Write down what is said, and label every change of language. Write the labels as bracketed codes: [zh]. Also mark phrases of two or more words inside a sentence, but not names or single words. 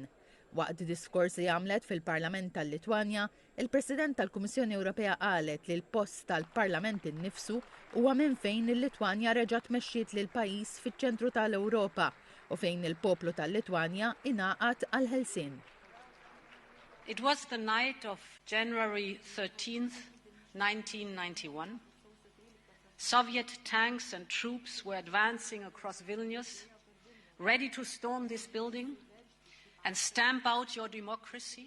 [mt] Waqt diskors li għamlet fil-Parlament tal-Litwanja, il-President tal-Kummissjoni Ewropea qalet li l-post tal-Parlament innifsu huwa minn fejn il-Litwanja reġgħet mexxiet lil pajjiż fiċ-ċentru tal-Ewropa u fejn il-poplu tal-Litwanja ingħaqad għal-ħelsien. [en] It was the night of January 13th, 1991. Soviet tanks and troops were advancing across Vilnius, ready to storm this building and stamp out your democracy.